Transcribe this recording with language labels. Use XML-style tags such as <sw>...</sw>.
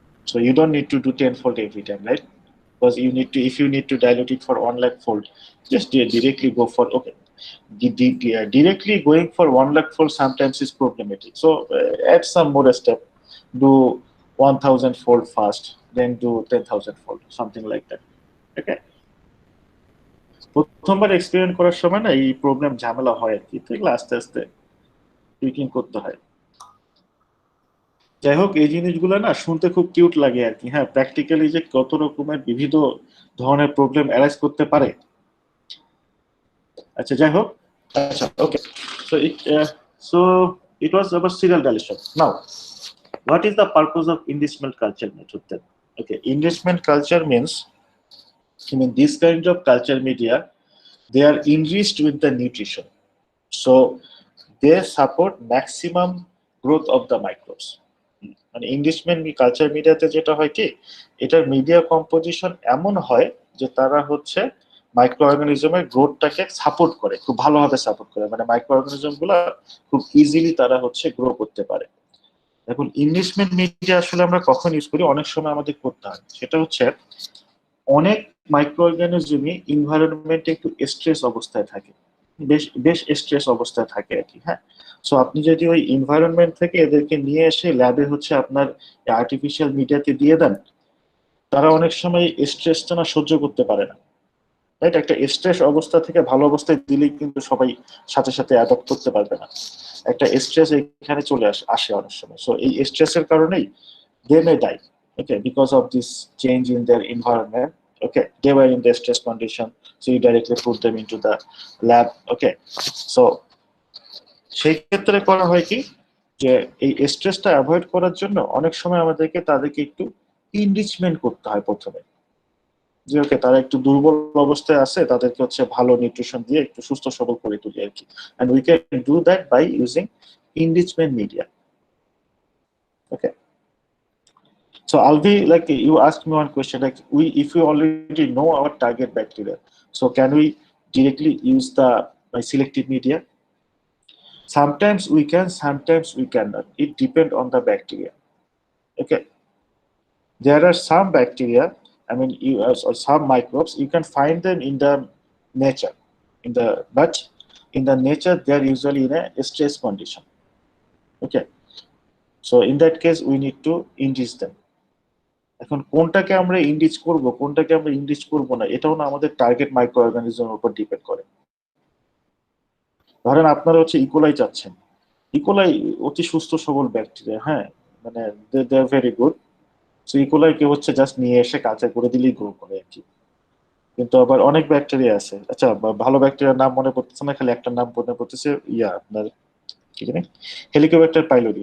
<en>So you don't need to do 10-fold every time, right? Because if you need to dilute it for 1 lakh fold, just directly go for, okay, directly going for 1 lakh fold sometimes is problematic. So add some more step, do 1000 fold fast, then do 10,000 fold, something like that.</en> <bn>Okay, প্রথমবার experiment করার সময় না এই problem ঝামেলা হয় আর কি, তো এগুলো আস্তে আস্তে টুইকিং করতে হয়। যাই হোক, এই জিনিসগুলো না শুনতে খুব কিউট লাগে আর কি। হ্যাঁ, প্র্যাকটিক্যালি যে কত রকমের বিবিধ ধরনের প্রবলেম অ্যারাইজ করতে পারে। আচ্ছা, যাই হোক, আচ্ছা, ওকে, so it was about serial dilution.</bn> <en>Now, what is the purpose of enrichment culture method then? Okay, enrichment culture means, I mean, this kind of culture media, they are enriched with the nutrition, so they support maximum growth of the microbes.</en> <bn>মানে Englishman culture মিডিয়াতে যেটা হয় কি, এটার media composition এমন হয় যে তারা হচ্ছে মাইক্রো অর্গানিজমের গ্রোথটাকে সাপোর্ট করে, খুব ভালোভাবে সাপোর্ট করে, মানে মাইক্রো অর্গানিজম গুলা খুব ইজিলি তারা হচ্ছে গ্রো করতে পারে। এখন ইংলিশম্যান মিডিয়া আসলে আমরা কখন ইউজ করি, অনেক সময় আমাদের করতে হয়, সেটা হচ্ছে অনেক মাইক্রো অর্গানিজমই এনভায়রনমেন্টে একটু স্ট্রেস অবস্থায় থাকে, বেশ স্ট্রেস অবস্থায় থাকে আর কি। হ্যাঁ, সো আপনি যদি ওই এনভায়রনমেন্ট থেকে এদেরকে নিয়ে এসে ল্যাবে হচ্ছে আপনার আর্টিফিশিয়াল মিডিয়াতে দিয়ে দেন, তারা অনেক সময় স্ট্রেসটা না সহ্য করতে পারে না, রাইট? একটা স্ট্রেস অবস্থা থেকে ভালো অবস্থায় দিলেই কিন্তু সবাই সাথে সাথে অ্যাডপ্ট করতে পারবে না, একটা স্ট্রেস এখানে চলে আসে অনেক সময়।</bn> <en>So এই স্ট্রেসের কারণেই they may die, okay, because of this change in their environment. Okay, they were in the stress condition, so you directly put them into the lab.</en> <bn>Okay, so সেই ক্ষেত্রে করা হয় কি, যে এই স্ট্রেসটা অ্যাভয়েড করার জন্য অনেক সময় আমাদেরকে তাদেরকে একটু ইনরিচমেন্ট করতে হয় প্রথমে, যে ওকে তারা একটু দুর্বল অবস্থায় আছে, তাদেরকে হচ্ছে ভালো নিউট্রিশন দিয়ে একটু সুস্থ সবল করে তুলি আর কি।</bn> <en>and we can do that by using enrichment media. Okay, so I'll be like, you asked me one question, like if we already know our target bacteria, so can we directly use the selective media? Sometimes we can, sometimes we cannot. It depends on the bacteria. Okay, there are some bacteria, I mean, or some microbes, you can find them in the nature, but in the nature they are usually in a stress condition. Okay, so in that case we need to enrich them.</en> <bn>এখন কোনটাকে আমরা enrich করব, কোনটাকে আমরা enrich করব না, এটাও না আমাদের টার্গেট মাইক্রো অর্গানিজমের উপর ডিপেন্ড করে। ধরেন আপনারা হচ্ছে ইকোলাই চাচ্ছেন, ইকোলাই অতি সুস্থ সবল ব্যাকটেরিয়া, হ্যাঁ, মানে দে are very good. So E. coli কে হচ্ছে জাস্ট নিয়ে এসে কালচার করে দিলেই গ্রো করে আর কি। কিন্তু আবার অনেক ব্যাকটেরিয়া আছে, আচ্ছা ভালো ব্যাকটেরিয়ার নাম মনে পড়তেছে না, খালি একটা নাম মনে পড়তেছে, আপনার কি জানি, হেলিকোব্যাক্টার পাইলোরি।</bn>